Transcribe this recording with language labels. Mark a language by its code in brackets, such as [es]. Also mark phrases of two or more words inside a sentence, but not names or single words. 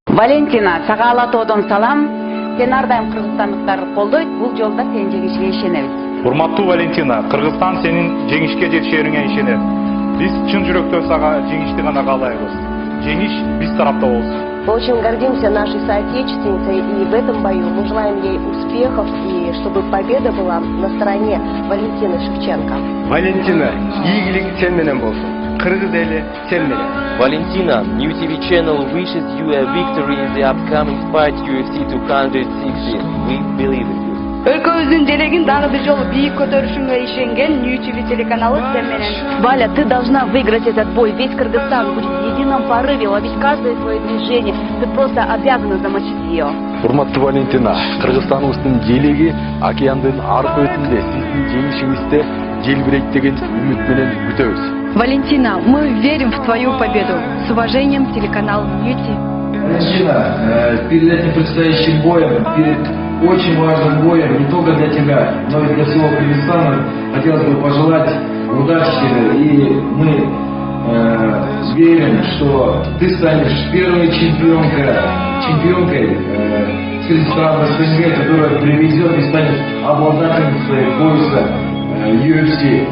[ky] Валентина, сага ала тоодон салам. Сен ар дайым кыргызстандыктарды колдойт. Бул жолда сен жеңишке ишенебиз. Урматтуу Валентина, Кыргызстан сенин жеңишке жетишериңе ишенет. Биз чын жүрөктөн сага жеңишти гана каалайбыз. Жеңиш биз тарапта болсун. [ru] Мы очень гордимся нашей соотечественницей, и в этом бою мы желаем ей успехов, и чтобы победа была на стороне Валентины Шевченко. [ky] Валентина, ийгилик сен менен болсун. Кыргыз эли сен менен. [en] Valentina, New TV channel wishes you a victory in the upcoming fight UFC 216. We believe in you. [ky] Өлкөбүздүн желегин дагы бир жолу бийик көтөрүшүнгө ишенген New TV телеканалы сен менен. [ru] Валя, ты должна выиграть этот бой. Весь Кыргызстан будет в едином порыве ловить каждое свое движение. Ты просто обязана замочить ее. [ky] Урматтуу Валентина, Кыргызстаныбыздын желеги океандын аркы өтүндө сиздин жеңишиңизди желбирейт деген үмүт менен күтөбүз. [ru] Валентина, мы верим в твою победу. С уважением, телеканал New TV. Валентина, перед этим предстоящим боем, перед очень важным боем, не только для тебя, но и для всего Кыргызстана, хотелось бы пожелать удачи тебе, и мы верим, что ты станешь первой чемпионкой среди стран СНГ, которая приведет и станет обладательницей пояса UFC.